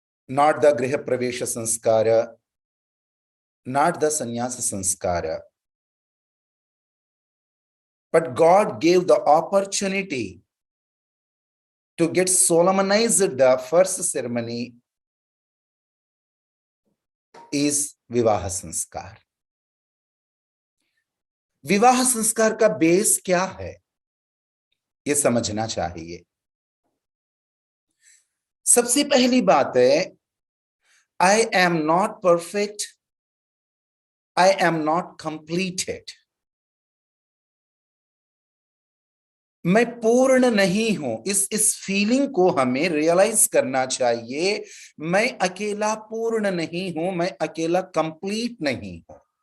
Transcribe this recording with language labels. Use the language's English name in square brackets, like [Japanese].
[English] Not the griha pravesh sanskar, not the sannyas sanskar, but God gave the opportunity to get solemnized. The first ceremony is vivah sanskar. [Hindi] विवाह संस्कार का बेस क्या है ये समझना चाहिए। सबसे पहली बात है, [English] I am not perfect, I am not completed। [Hindi] मैं पूर्ण नहीं हूं, इस फीलिंग को हमें रियलाइज करना चाहिए। मैं अकेला पूर्ण नहीं हूं, मैं अकेला कंप्लीट नहीं हूं।